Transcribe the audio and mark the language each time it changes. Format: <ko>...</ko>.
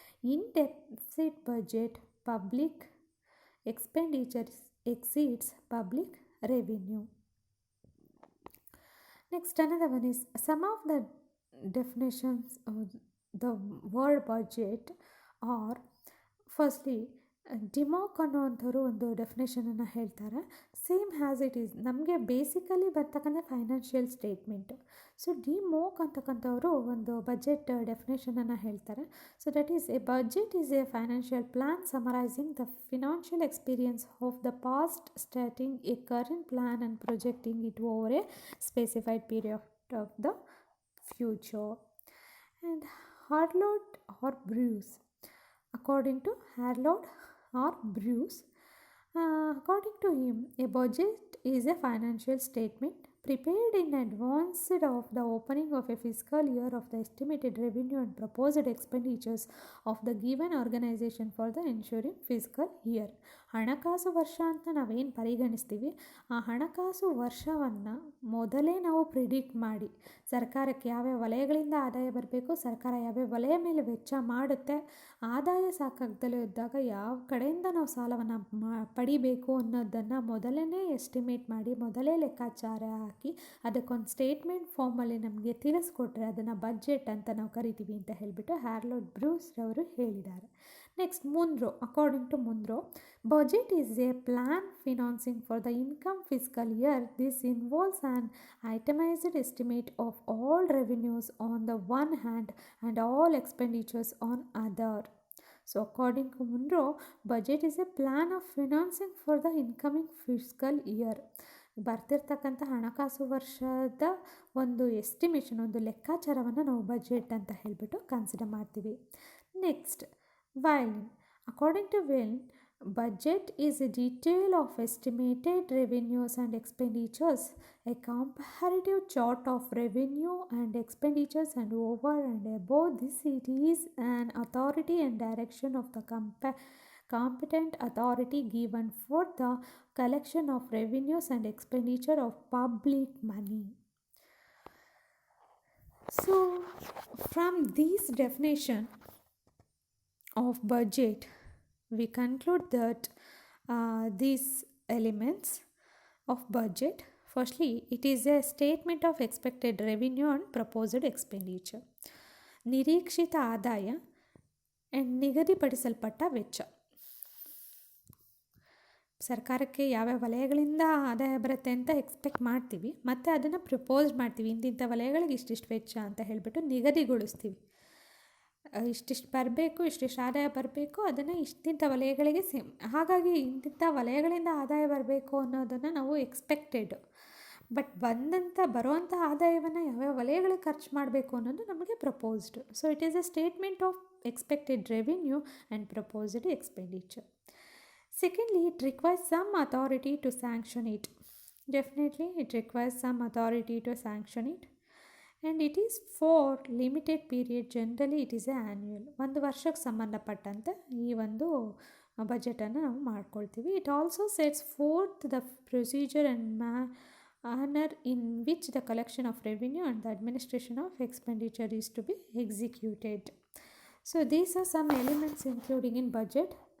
<en>In deficit budget, public expenditure exceeds public revenue. Next, another one is some of the definitions of the word budget are, firstly Dimock</en> <kn>ಅನ್ನೋವಂಥವ್ರು ಒಂದು ಡೆಫಿನೇಷನನ್ನು ಹೇಳ್ತಾರೆ.</kn> <en>same has it is</en> <kn>ನಮಗೆ</kn> <en>basically</en> <kn>ಬರ್ತಕ್ಕಂಥ</kn> <en>Financial statement.</en> <kn>So ಡಿಮೋಕ್ ಅಂತಕ್ಕಂಥವ್ರು ಒಂದು budget ಡೆಫಿನೇಷನನ್ನು ಹೇಳ್ತಾರೆ.</kn> <en>So that is a budget is a financial plan summarising the financial experience of the past, starting a current plan and projecting it over a specified period of the future. And Harold or Bruce, according to Harlow or Bruce, according to him, a budget is a financial statement prepared in advance of the opening of a fiscal year of the estimated revenue and proposed expenditures of the given organization for the ensuing fiscal year.</en> <kn>ಹಣಕಾಸು ವರ್ಷ ಅಂತ ನಾವೇನು ಪರಿಗಣಿಸ್ತೀವಿ, ಆ ಹಣಕಾಸು ವರ್ಷವನ್ನು ಮೊದಲೇ ನಾವು predict ಮಾಡಿ ಸರ್ಕಾರಕ್ಕೆ ಯಾವ್ಯಾವ ವಲಯಗಳಿಂದ ಆದಾಯ ಬರಬೇಕು, ಸರ್ಕಾರ ಯಾವ್ಯಾವ ವಲಯ ಮೇಲೆ ವೆಚ್ಚ ಮಾಡುತ್ತೆ, ಆದಾಯ ಸಾಕಾಗ್ದಲೇ ಇದ್ದಾಗ ಯಾವ ಕಡೆಯಿಂದ ನಾವು ಸಾಲವನ್ನು ಪಡಿಬೇಕು ಅನ್ನೋದನ್ನು ಮೊದಲೇ ಎಸ್ಟಿಮೇಟ್ ಮಾಡಿ, ಮೊದಲೇ ಲೆಕ್ಕಾಚಾರ ಹಾಕಿ ಅದಕ್ಕೊಂದು ಸ್ಟೇಟ್ಮೆಂಟ್ ಫಾರ್ಮಲ್ಲಿ ನಮಗೆ ತಿಳಿಸ್ಕೊಟ್ರೆ ಅದನ್ನು ಬಜೆಟ್ ಅಂತ ನಾವು ಕರಿತೀವಿ ಅಂತ ಹೇಳಿಬಿಟ್ಟು ಹ್ಯಾರ್ಲೋಡ್ ಬ್ರೂಸ್ ಅವರು ಹೇಳಿದ್ದಾರೆ.</kn> <en>Next Munro, according to Munro, budget is a plan financing for the income fiscal year. This involves an itemized estimate of all revenues on the one hand and all expenditures on other. So according to Munro, budget is a plan of financing for the incoming fiscal year.</en> <kn>ಬರ್ತಿರ್ತಕ್ಕಂಥ ಹಣಕಾಸು ವರ್ಷದ ಒಂದು estimation, ಒಂದು ಲೆಕ್ಕಾಚಾರವನ್ನು ನಾವು budget ಅಂತ ಹೇಳಿಬಿಟ್ಟು consider ಮಾಡ್ತೀವಿ.</kn> <en>Next Wylin, according to Wylin, budget is a detail of estimated revenues and expenditures, a comparative chart of revenue and expenditures, and over and above this it is an authority and direction of the competent authority given for the collection of revenues and expenditure of public money. So from this definition of budget, we conclude that these elements of budget, firstly, it is a statement of expected revenue and proposed expenditure.</en> <kn>ನಿರೀಕ್ಷಿತ ಆದಾಯ and ನಿಗದಿಪಡಿಸಲ್ಪಟ್ಟ ವೆಚ್ಚ. ಸರ್ಕಾರಕ್ಕೆ ಯಾವ್ಯಾವ ವಲಯಗಳಿಂದ ಆದಾಯ ಬರುತ್ತೆ ಅಂತ expect ಮಾಡ್ತೀವಿ, ಮತ್ತು ಅದನ್ನು ಪ್ರಪೋಸ್ ಮಾಡ್ತೀವಿ. ಇಂತಿಂಥ ವಲಯಗಳಿಗೆ ಇಷ್ಟಿಷ್ಟು ವೆಚ್ಚ ಅಂತ ಹೇಳಿಬಿಟ್ಟು ನಿಗದಿಗೊಳಿಸ್ತೀವಿ. ಇಷ್ಟಿಷ್ಟು ಬರಬೇಕು, ಇಷ್ಟಿಷ್ಟು ಆದಾಯ ಬರಬೇಕು, ಅದನ್ನು ಇಷ್ಟಿಂಥ ವಲಯಗಳಿಗೆ ಹಾಗಾಗಿ ಇಂತಿಂಥ ವಲಯಗಳಿಂದ ಆದಾಯ ಬರಬೇಕು ಅನ್ನೋದನ್ನು ನಾವು ಎಕ್ಸ್ಪೆಕ್ಟೆಡ್. ಬಟ್ ಬರುವಂಥ ಆದಾಯವನ್ನು ಯಾವ್ಯಾವ ವಲಯಗಳಿಗೆ ಖರ್ಚು ಮಾಡಬೇಕು ಅನ್ನೋದು ನಮಗೆ proposed.</kn> <en>So it is a statement of expected revenue and proposed expenditure. Secondly, it requires some authority to sanction it. Definitely, it requires some authority to sanction it. And it is for limited period. Generally, it is annual.</en> <kn>ಒಂದು ವರ್ಷಕ್ಕೆ ಸಂಬಂಧಪಟ್ಟಂತೆ ಈ ಒಂದು ಬಜೆಟನ್ನು ನಾವು ಮಾಡ್ಕೊಳ್ತೀವಿ.</kn> <en>It also sets forth the procedure and manner in which the collection of revenue and the administration of expenditure is to be executed. So these are some elements including in budget.</en>